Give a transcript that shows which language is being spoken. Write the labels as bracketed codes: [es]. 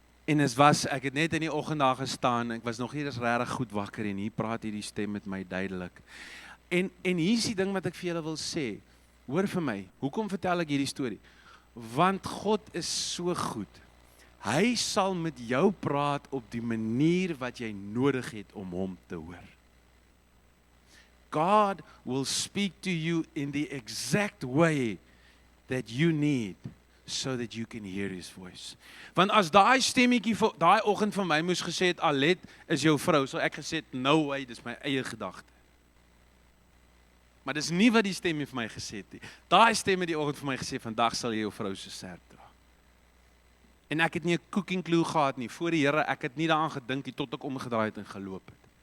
[af] En ek het net in die oggend daar gestaan, ek was nog nie eens regtig goed wakker en hier praat hierdie stem met my duidelik. En hier is die ding wat ek vir julle wil sê, hoor vir my, hoekom vertel ek hierdie storie? Want God is so goed. Hy sal met jou praat op die manier wat jy nodig het om hom te hoor. [en] God will speak to you in the exact way that you need, so that you can hear his voice. [af] Want as daai stemmetjie daai oggend van my moes gesê het, Alet is jou vrou, sou ek gesê het, [en] no way, [af] dis my eie gedagte. Maar dis nie wat die stemmie vir my gesê het nie. Daai stem het die oggend vir my gesê, vandag sal jy jou vrou so sterk dra. En ek het nie 'n cooking clue gehad nie, voor die Here, ek het nie daaraan gedink nie, tot ek omgedraai het en geloop het.